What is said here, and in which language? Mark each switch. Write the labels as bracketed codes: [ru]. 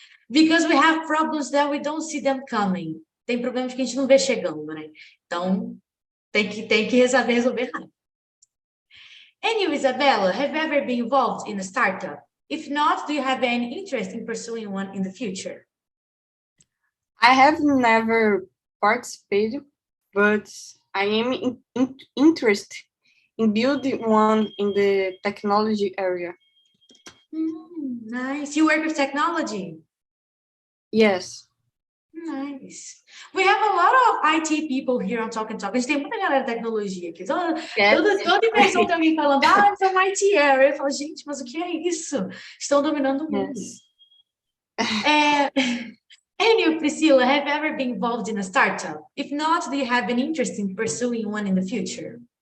[en] Because we have problems that we don't see them coming. [pt] Tem problemas que a gente não vê chegando, né? Então, tem que saber resolver rápido. [en] And you, Isabella, have you ever been involved in a startup? If not, do you have any interest in pursuing one in the future? I have never participated, but I am interested in building one in the technology area. Nice. You work with technology? Yes. Nice. We have a lot of IT people here on TALKNTALK. [pt] A gente tem muita galera de tecnologia aqui. Toda imersão tem alguém falando, [en] it's an IT area. [pt] Eu falo, gente, mas o que é isso? Estão dominando o mundo. [en] Yes. And you, Priscilla, have you ever been involved in a startup? If not, do you have an interest in pursuing one in the future?